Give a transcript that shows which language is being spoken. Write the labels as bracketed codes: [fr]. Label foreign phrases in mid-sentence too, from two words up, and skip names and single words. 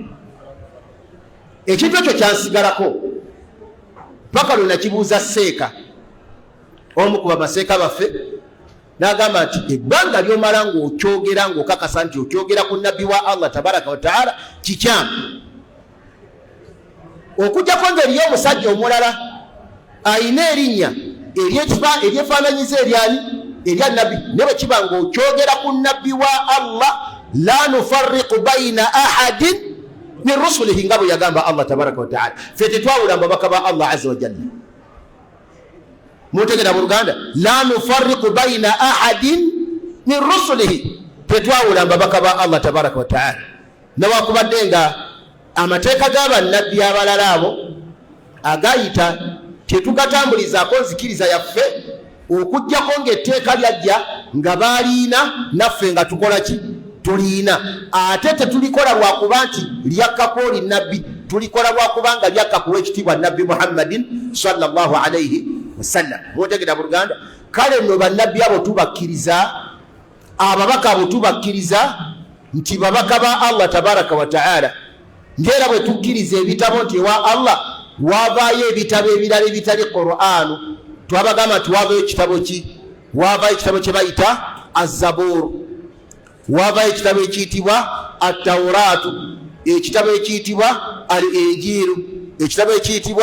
[lg] Ekintu ekyo kyansigalako paka lwe nakibuuza Seeka, omu ku bamaseeka baffe, n'agamba nti ebbanga ly'omala ng'okyogera ng'okakasa nti okyogera ku nabbi wa Allah [ar] تبارك وتعالى [lg] kikyamu. Okujjako ng'eriyo omusajja omulala ayina erinnya eryefaananyiza eryani? Erya nabbi. Ne bwe kiba ng'okyogera ku nabbi wa Allah [ar] لا نفرق بين أحد من رسله, [lg] nga bwe yagamba Allah [ar] تبارك وتعالى. [lg] Ffe tetwawula babaka ba Allah [ar] عز وجل. [lg] mutegera mu Luganda [ar] لا نفرق بين أحد من رسله [lg] tetwawula babaka ba Allah [ar] تبارك وتعالى [lg] nawakubadde nga amateeka g'abannabbi abalala abo agayita tetugatambulizaako nzikiriza yaffe okujjako ng'etteeka lyajja nga baaliina naffe nga tukola ki tuliina ate tetulikola lwakuba nti lyakkako oli nabbi tulikola lwakubanga lyakkakuwa ekitiibwa nabbi Muhammadin [ar] صلى الله عليه وسلم [lg] mutegera mu Luganda kale nno bannabbi abo tubakkiriza ababaka abo tubakkiriza nti babaka ba Allah [ar] تبارك وتعالى [lg] ngera bwe tukkiriza ebitabo nti ewa Allah wavaayo ebitabo ebirala ebitali Qur'an twabagamba nti wavaayo ekitabo ki wavaayo ekitabo kye bayita az-Zabur wavaayo ekitabo ekiyitibwa at-Tawratu ekitabo ekiyitibwa al-Injiru ekitabo ekiyitibwa